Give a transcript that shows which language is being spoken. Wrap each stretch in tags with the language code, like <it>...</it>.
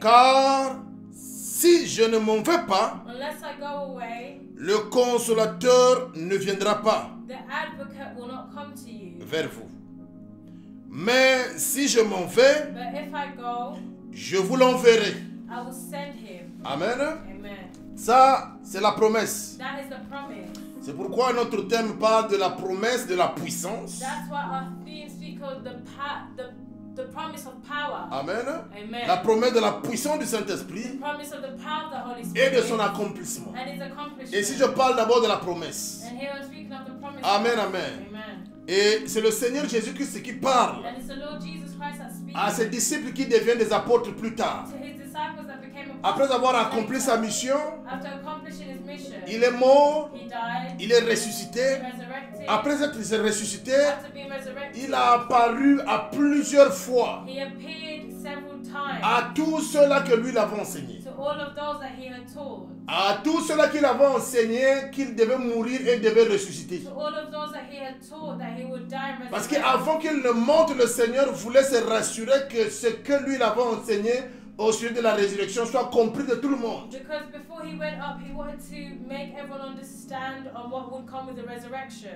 <fr>Car si je ne m'en vais pas,</fr> <en>Unless I go away,</en> <fr>le consolateur ne viendra pas</fr> <en>the advocate will not come to you.</en> <fr>vers vous. Mais si je m'en vais,</fr> <en>But if I go,</en> <fr>je vous l'enverrai.</fr> <en>I will send him.</en> <fr>Amen.</fr> <en>Amen.</en> <fr>Ça, c'est la promesse.</fr> <en>That is the promise.</en> <fr>C'est pourquoi notre thème parle de la promesse de la puissance.</fr> <en>That's why our theme speaks of the promise of power.</en> <fr>Amen.</fr> <en>Amen.</en> <fr>La promesse de la puissance du</fr> <en>The</en> <fr>Saint-Esprit</fr> <en>promise of the power of the Holy</en> <fr>et</fr> <en>Spirit</en> <fr>de son accomplissement.</fr> <en>and His accomplishment.</en> <fr>Et si je parle d'abord de la promesse.</fr> <en>And here I'm speaking of the promise.</en> <fr>Amen,</fr> <en>of</en> <fr>amen.</fr> <en>Amen.</en> <fr>Et c'est le Seigneur Jésus-Christ qui parle</fr> <en>And it's the Lord Jesus Christ that speaks</en> <fr>à ses disciples qui deviennent des apôtres plus tard.</fr> <en>to His disciples that became apostles.</en> <fr>Après avoir accompli sa mission,</fr> <en>After accomplishing His mission,</en> <fr>il est mort,</fr> <en>He died,</en> <fr>il est</fr> <en>He</en> <fr>ressuscité.</fr> <en>resurrected.</en> <fr>Après être ressuscité,</fr> <en>After being resurrected,</en> <fr>il a apparu à plusieurs fois</fr> <en>He appeared several times</en> <fr>à tous ceux-là que lui l'avait enseigné.</fr> <en>to all of those that He had taught.</en> <fr>À tous ceux-là qu'il avait enseigné qu'il devait mourir et devait ressusciter.</fr> <en>To all of those that He had taught that He would die and</en> <fr>Parce</fr> <en>resurrect.</en> <fr>qu'avant qu'il ne monte, le Seigneur voulait se rassurer que ce que lui l'avait enseigné au sujet de la résurrection soit compris de tout le monde.</fr> <en>Because before He went up, He wanted to make everyone understand on what would come with the resurrection.</en>